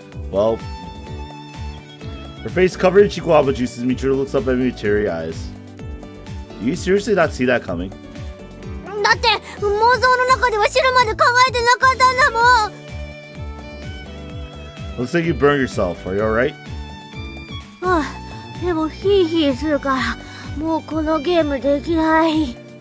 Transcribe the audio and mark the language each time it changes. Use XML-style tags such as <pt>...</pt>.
<en>Well, her face covered in Chihuahua juices, Michiru looks up at me with teary eyes. Do you seriously not see that coming?</en> <ja>だって妄想の中では汁まで考えてなかったんだもん。</ja> <en>Looks like you burned yourself. Are you alright?</en> <ja>でもヒーヒーするからもうこのゲームできない。</ja>